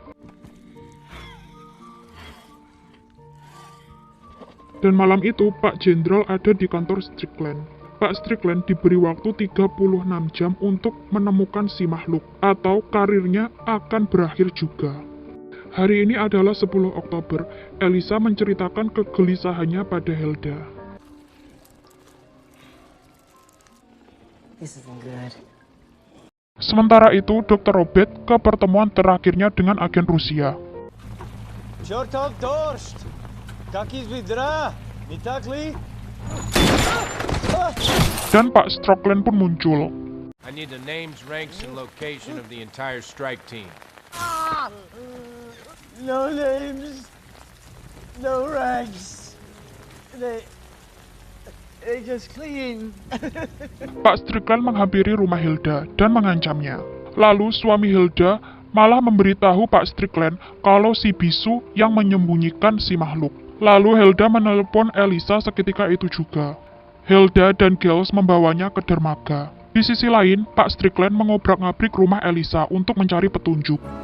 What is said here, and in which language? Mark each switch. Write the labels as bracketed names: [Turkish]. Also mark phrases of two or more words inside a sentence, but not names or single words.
[Indonesian] Dan malam itu, Pak Jenderal ada di kantor Strickland. Pak Strickland diberi waktu 36 jam untuk menemukan si makhluk, atau karirnya akan berakhir juga. Hari ini adalah 10 Oktober. Elisa menceritakan kegelisahannya pada Hilda. [English] This isn't good. [Indonesian] Sementara itu, Dr. Robert ke pertemuan terakhirnya dengan agen Rusia. [Russian] Чертов дождь! Как из ведра, не так ли? [Indonesian] Dan Pak Strickland pun muncul. [English] I need the names, ranks, and location of the entire strike team. No names, no ranks. They just clean. [Indonesian] Pak Strickland menghampiri rumah Hilda dan mengancamnya. Lalu suami Hilda malah memberitahu Pak Strickland kalau si bisu yang menyembunyikan si makhluk. Lalu Hilda menelepon Elisa seketika itu juga. Hilda dan Giles membawanya ke dermaga. Di sisi lain, Pak Strickland mengobrak-ngabrik rumah Elisa untuk mencari petunjuk.